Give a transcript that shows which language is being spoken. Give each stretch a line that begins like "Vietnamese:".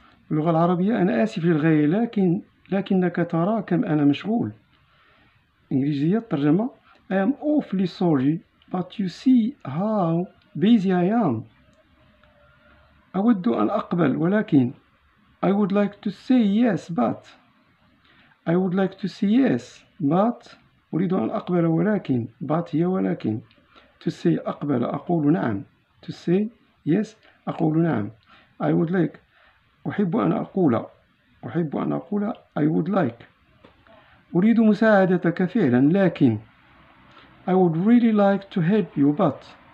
Arabic: اللغة العربية أنا آسف للغاية لكنك ترى كم أنا مشغول. إنجليزية الترجمة
English: I am awfully sorry but you see how busy I am.
Arabic: أود أن أقبل ولكن
English: I would like to say yes but
Arabic: أريد أن أقبل ولكن but هي ولكن to say أقبل أقول نعم to say yes أقول نعم.
English: I would like
Arabic: أحب أن أقول
English: I would like.
Arabic: أريد مساعدتك فعلا لكن
English: I would really like to help you but.